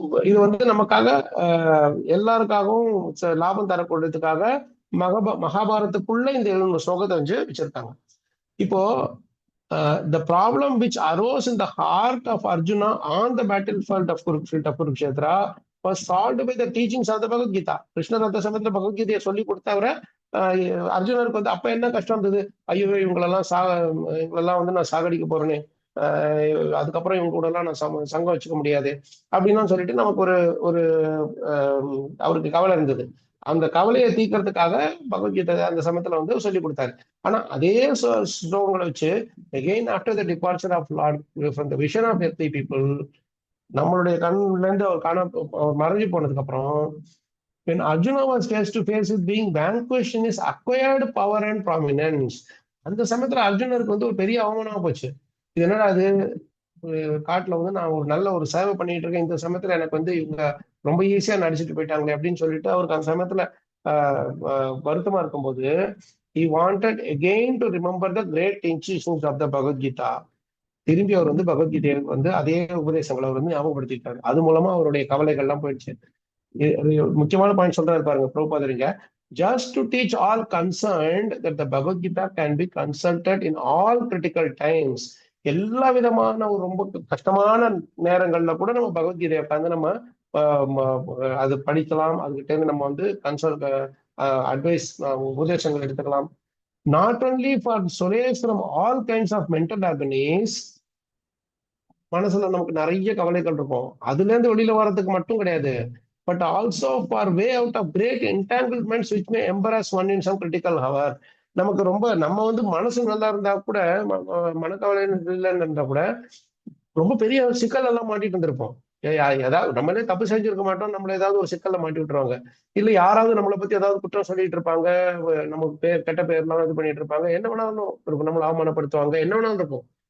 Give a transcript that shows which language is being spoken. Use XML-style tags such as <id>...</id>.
<ta>இது வந்து நமக்காக எல்லாருக்காகவும் லாபம் தரக்கூடியதுக்காக மகாபாரத்துக்குள்ள இந்த 7 ஸ்லோகத்தை வச்சிருக்காங்க. இப்போ</ta> <en>the problem which arose in the heart of Arjuna on the battlefield of Kurukshetra was solved by the teachings of the Bhagavad Gita.</en> <ta>கிருஷ்ணர் அந்த சமயத்துல பகவத்கீதையை சொல்லி கொடுத்தவரை அர்ஜுனருக்கு வந்து அப்ப என்ன கஷ்டம் இருந்தது? ஐயோ, இவங்களெல்லாம் வந்து நான் சாகடிக்க போறேனே, அதுக்கப்புறம் இவங்க கூட எல்லாம் நான் சங்கம் வச்சுக்க முடியாது அப்படின்னு சொல்லிட்டு நமக்கு ஒரு அவருக்கு கவலை இருந்தது. அந்த கவலையை தீர்க்கறதுக்காக பகவத்கீதை அந்த சமயத்துல வந்து சொல்லி கொடுத்தாரு. ஆனா அதே ஸ்லோகங்களை வச்சு</ta> <en>again after the departure of Lord from the vision of earthly people,</en> <ta>நம்மளுடைய கண்ணுல இருந்து அவர் மறைஞ்சு போனதுக்கு அப்புறம்,</ta> <en>when Arjuna was face to face with being vanquished in his acquired power and prominence,</en> <ta>அந்த சமயத்துல அர்ஜுனருக்கு வந்து ஒரு பெரிய அவமானமா போச்சு. இது என்னடா, அது காட்டுல வந்து நான் ஒரு நல்ல ஒரு சேவை பண்ணிட்டு இருக்கேன், இந்த சமயத்துல எனக்கு வந்து இவங்க ரொம்ப ஈஸியா நடிச்சுட்டு போயிட்டாங்களே அப்படின்னு சொல்லிட்டு அவருக்கு அந்த சமயத்துல வருத்தமா இருக்கும்போது</ta> <en>he wanted again to remember the great teachings of the Bhagavad Gita.</en> <ta>திரும்பி அவர் வந்து பகவத்கீதையை வந்து அதே உபதேசங்களை அவர் வந்து ஞாபகப்படுத்திட்டாரு. அது மூலமா அவருடைய கவலைகள் எல்லாம் போயிடுச்சு. முக்கியமான பாயிண்ட் சொல்றாரு பாருங்க பிரபுபாதரிங்க.</ta> <en>Just to teach all concerned that the Bhagavad Gita can be consulted in all critical times.</en> <ta>எல்லா விதமான ஒரு ரொம்ப கஷ்டமான நேரங்கள்ல கூட நம்ம பகவத்கீதையை உட்காந்து நம்ம அது படிக்கலாம், அதுகிட்ட இருந்து நம்ம வந்து அட்வைஸ் உபதேசங்கள் எடுத்துக்கலாம்.</ta> <en>not only for solace from all kinds of mental agonies,</en> <ta>மனசுல நமக்கு நிறைய கவலைகள் இருக்கும், அதுல இருந்து வெளியில வர்றதுக்கு மட்டும் கிடையாது,</ta> <en>but also for way out of great entanglements which may embarrass one in some critical hour.</en> <ta>நமக்கு ரொம்ப நம்ம வந்து மனசு நல்லா இருந்தா கூட, மனக்கவலை இல்லைன்னு இருந்தா கூட ரொம்ப பெரிய சிக்கல் எல்லாம் மாட்டிட்டு இருந்திருப்போம். ஏதாவது நம்மளே தப்பு செஞ்சிருக்க மாட்டோம், நம்மள ஏதாவது ஒரு சிக்கல்ல மாட்டி விட்டுருவாங்க. இல்ல யாராவது நம்மளை பத்தி ஏதாவது குற்றம் சொல்லிட்டு இருப்பாங்க, நமக்கு பேர் கெட்ட பேர்லாம் இது பண்ணிட்டு இருப்பாங்க, என்ன வேணாலும் இருக்கும், நம்மளை அவமானப்படுத்துவாங்க, என்ன வேணாலும் இருக்கும்.</ta>